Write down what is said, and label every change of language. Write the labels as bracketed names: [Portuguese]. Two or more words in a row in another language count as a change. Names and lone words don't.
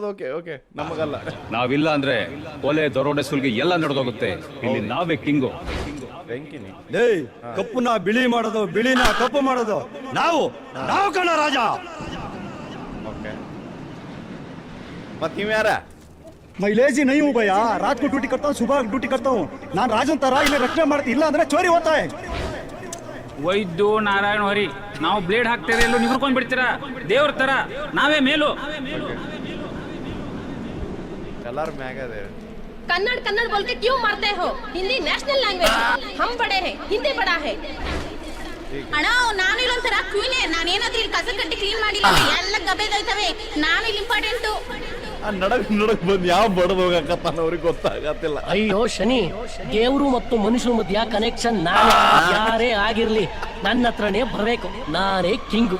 [Kannada] ಓಕೆ ಓಕೆ, ನಮಗಲ್ಲ. ನಾವಿಲ್ಲ ಅಂದ್ರೆ ಕೊಲೆ ದರೋಡೆ ಸುಲ್ಗೆ ಎಲ್ಲ ನಡೆದೋಗುತ್ತೆ. ಇಲ್ಲಿ ನಾವೇ ಕಿಂಗು. ಬೆಂಕಿನಿ ಏಯ್, ಕಪ್ಪುನ ಬಿಳಿ ಮಾಡೋದು, ಬಿಳಿನ ಕಪ್ಪು ಮಾಡೋದು ನಾವು ನಾವು ಕಣ ರಾಜ. ಓಕೆ, ಮತ್ ನೀವ್ ಯಾರ? [Hindi] मैं लेजी नहीं हूँ भैया, रात को ड्यूटी करता हूँ, सुबह ड्यूटी करता हूँ. [Kannada] ನಾನು ರಾಜನ್ ತರ ಇಲ್ಲಿ ರಕ್ಷಣೆ ಮಾಡ್ತೀನಿ, ಇಲ್ಲ ಅಂದ್ರೆ ಚೋರಿ ಹೋಗ್ತಾ है. ವೈದ್ಯು ನಾರಾಯಣ ಹರಿ, ನಾವು ಬ್ಲೇಡ್ ಹಾಕ್ತೇವೆ ಎಲ್ಲೂ ನಿಗ್ರಕೊಂಡ್ ಬಿಡ್ತೀರಾ ದೇವ್ರ ತರ, ನಾವೇ ಮೇಲು. ಎಲ್ಲಾರು ಮ್ಯಾಗ ಅದೇ. [Hindi] कन्नड़ कन्नड़ बोल के क्यों मारते हो? हिंदी [English] national language, [Hindi] हम बड़े हैं, हिंदी बड़ा है. [Kannada] ಅಣ್ಣ ನಾನು ಇಲ್ಲೊಂಥರ ಕ್ವೀನೆ, ನಾನೇನಾದ್ರೂ ಇಲ್ಲಿ ಕಸ ಕಟ್ಟಿ ಕ್ಲೀನ್ ಮಾಡಿಲ್ಲ, ಎಲ್ಲ ಗಬ್ಬೆದೈತವೆ, ನಾನು ಇಲ್ಲಿ ಇಂಪಾರ್ಟೆಂಟು. ನಡಕ್ ಬಂದ್ ಯಾವ ಬಡದ್ ಹೋಗಕತ್ತಾನ ಅವ್ರಿಗೆ ಗೊತ್ತಾಗತ್ತಿಲ್ಲ. ಅಯ್ಯೋ ಶನಿ, ದೇವರು ಮತ್ತು ಮನುಷ್ಯನ ಮಧ್ಯ ಕನೆಕ್ಷನ್ ನಾನೇ. ಯಾರೇ ಆಗಿರ್ಲಿ ನನ್ನ ಹತ್ರನೇ ಬರಬೇಕು, ನಾನೇ ಕಿಂಗು.